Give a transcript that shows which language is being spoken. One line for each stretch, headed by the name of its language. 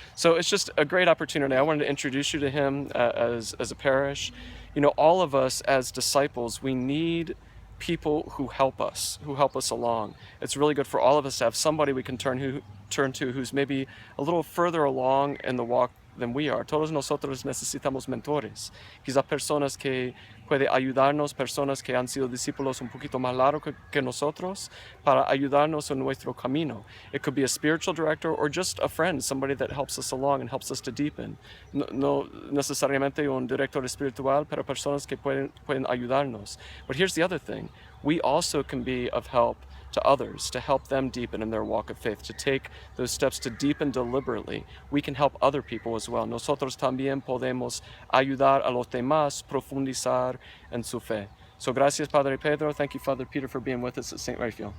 English: So it's just a great opportunity. I wanted to introduce you to him as a parish. You know, all of us as disciples, we need people who help us along. It's really good for all of us to have somebody we can turn to who's maybe a little further along in the walk than we are.
Spanish: Todos nosotros necesitamos mentores, quizás personas que pueden ayudarnos, personas que han sido discípulos un poquito más largos que nosotros, para ayudarnos en nuestro camino.
English: It could be a spiritual director or just a friend, somebody that helps us along and helps us to deepen.
Spanish: No necesariamente un director espiritual, pero personas que pueden ayudarnos.
English: But here's the other thing. We also can be of help to others, to help them deepen in their walk of faith, to take those steps to deepen deliberately. We can help other people as well.
Spanish: Nosotros también podemos ayudar a los demás profundizar en su fe. So gracias, Padre Pedro.
English: Thank you, Father Peter, for being with us at St. Raphael.